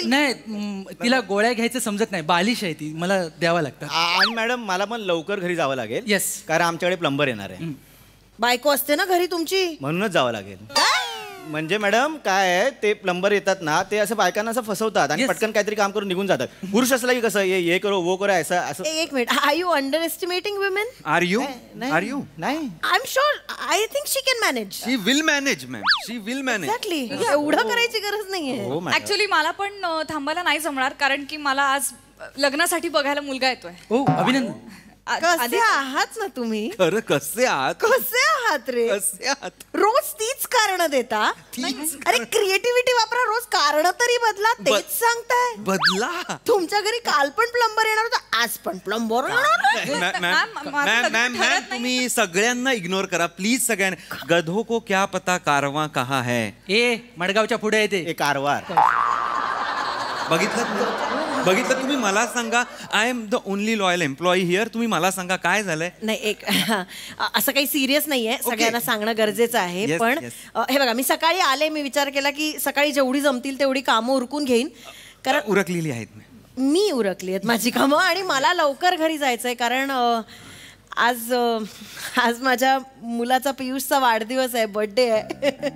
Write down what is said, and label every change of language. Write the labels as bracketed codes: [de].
[mr] नाही तिला गोळ्या घ्यायचं समजत नाही, बालिश आहे ती, मला द्यावं लागतं. आणि मॅडम मला पण लवकर घरी जावं लागेल. येस. कारण आमच्याकडे प्लंबर येणार आहे. बायको असते ना घरी तुमची. म्हणूनच जावं लागेल. म्हणजे मॅडम काय आहे, ते प्लंबर येतात ना, ते असं बायकांना असं फसवतात आणि पटकन काहीतरी काम करून निघून जातात. पुरुष असला की कसं [hi] ये करो वो करो [mr] असं. [en] एक minute, are you underestimating women? Are you [mr] नाही. [en] I am sure, I think she can manage. She will manage ma'am, she will manage. [mr] Exactly, एवढं करायची गरज नाहीये. ऍक्च्युली मला पण थांबायला नाही जमणार, कारण की मला आज लग्नासाठी बघायला मुलगा येतोय. हो अभिनंदन. कसे आहात ना तुम्ही? खरं कसे आहात? कसे आहात रे? कसे आहात? रोज तीच कारण देता. अरे क्रिएटिव्हिटी वापरा, रोज कारण तरी बदला. तेच सांगताय. बदला. तुमच्या घरी काल पण प्लंबर येणार होता, आज पण प्लंबर येणार. मॅम तुम्ही सगळ्यांना इग्नोर करा प्लीज. सगळ्यांना [hi] गधो को क्या पता कारवा कहा है. [mr] ए मडगावच्या पुढे येते कारवार. बघितलं तुम्ही. मला सांगा, [en] I am the only loyal employee here. [mr] तुम्ही मला सांगा काय झालंय. नाही, एक असं काही सिरियस नाहीये, सगळ्यांना सांगणं गरजेचं आहे. पण हे बघा, मी सकाळी आले, मी विचार केला की सकाळी जेवढी जमतील तेवढी कामं उरकून घेईन. कारण उरकलेली आहेत मी उरकली आहेत माझी कामं, आणि मला लवकर घरी जायचंय. कारण आज माझ्या मुलाचा पियुषचा वाढदिवस आहे, बर्थडे आहे.